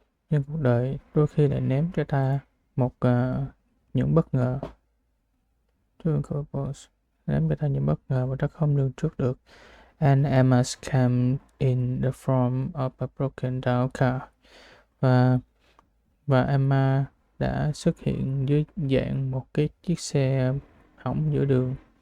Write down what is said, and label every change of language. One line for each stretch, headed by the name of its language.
Vietnamese: Nhưng cuộc đời đôi khi lại ném cho ta những bất ngờ. Ném cho ta những bất ngờ mà ta không lường trước được.
English: And Emma came in the form of a broken down car.
Vietnamese: Và Emma đã xuất hiện dưới dạng một cái chiếc xe hỏng giữa đường.